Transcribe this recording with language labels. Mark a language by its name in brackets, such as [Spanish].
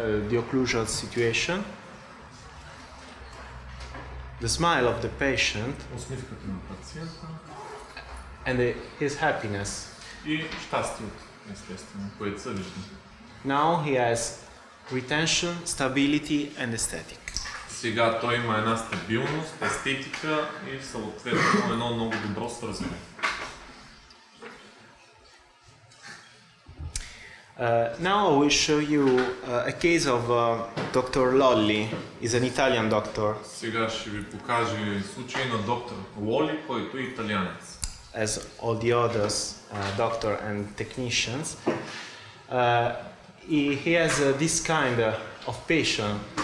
[English] the occlusal situation, the smile of the patient, [Bulgarian] усмивката на пациента [English] and his happiness. [Bulgarian] и щастието, естествено, което се вижда. [English] Now he has retention, stability and aesthetic. [Bulgarian] Сега той има една стабилност, естетика и съответно едно много добро свързване. [English] Now I will show you a case of Dr. Lolli. He's an Italian doctor. [Bulgarian] Сега ще ви покажа случай на доктор Лоли, който е италианец. [English] As all the others, doctor and technicians. He has this kind of patient.